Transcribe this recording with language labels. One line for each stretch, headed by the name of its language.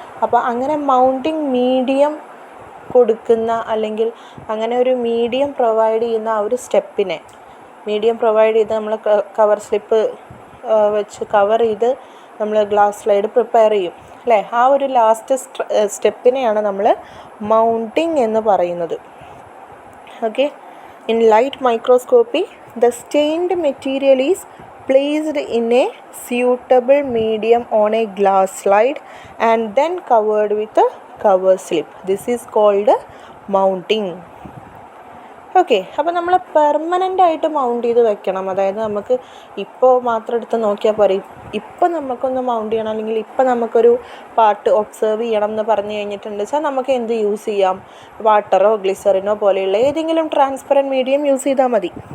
Malayalam: അപ്പോൾ അങ്ങനെ mounting medium കൊടുക്കുന്ന, അല്ലെങ്കിൽ അങ്ങനെ ഒരു മീഡിയം പ്രൊവൈഡ് ചെയ്യുന്ന ആ ഒരു സ്റ്റെപ്പിനെ, മീഡിയം പ്രൊവൈഡ് ചെയ്ത് നമ്മൾ കവർ സ്ലിപ്പ് വെച്ച് കവർ ചെയ്ത് നമ്മൾ ഗ്ലാസ് സ്ലൈഡ് പ്രിപ്പയർ ചെയ്യും അല്ലേ. ആ ഒരു ലാസ്റ്റ് സ്റ്റെപ്പിനെയാണ് നമ്മൾ മൗണ്ടിങ് എന്ന് പറയുന്നത്.
English: Okay, in light microscopy the stained material is placed in a suitable medium on a glass slide and then covered with a cover slip. This is called mounting.
Malayalam: Okay, അപ്പോൾ നമ്മൾ permanent ആയിട്ട് mount ചെയ്ത് വെക്കണം. അതായത് നമുക്ക് ഇപ്പോൾ മാത്രം എടുത്ത് നോക്കിയാൽ പോരെ. ഇപ്പം നമുക്കൊന്ന് മൗണ്ട് ചെയ്യണം, അല്ലെങ്കിൽ ഇപ്പം നമുക്കൊരു പാർട്ട് ഒബ്സർവ് ചെയ്യണം എന്ന് പറഞ്ഞു കഴിഞ്ഞിട്ടുണ്ട് വെച്ചാൽ നമുക്ക് എന്ത് യൂസ് ചെയ്യാം, വാട്ടറോ ഗ്ലിസറിനോ പോലെയുള്ള ഏതെങ്കിലും ട്രാൻസ്പെറൻറ്റ് മീഡിയം യൂസ് ചെയ്താൽ മതി.